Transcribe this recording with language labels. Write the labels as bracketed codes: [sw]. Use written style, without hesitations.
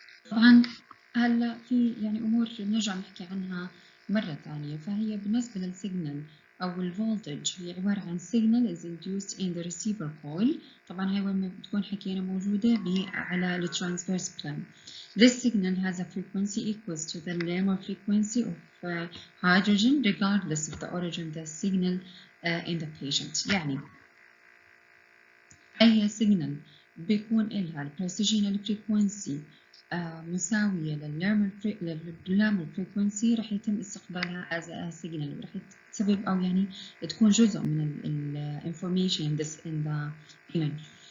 [ar] طبعا هلا في يعني امور بنرجع نحكي عنها مره ثانيه، فهي بالنسبه للسيجنال او الفولتج هي عباره عن [en] signal is induced in the receiver coil. [ar] طبعا هي وين بتكون حكينا موجوده على الترانسفيرس بلان. [en] This signal has a frequency equals to the Larmor frequency of hydrogen regardless of the origin of the signal in the patient. [ar] يعني اي signal بيكون لها البريسيجنال frequency مساوية لللارمر frequency رح يتم استقبالها [en] as a signal، [ar] ورح تسبب أو يعني تكون جزء من ال [en] information in the image.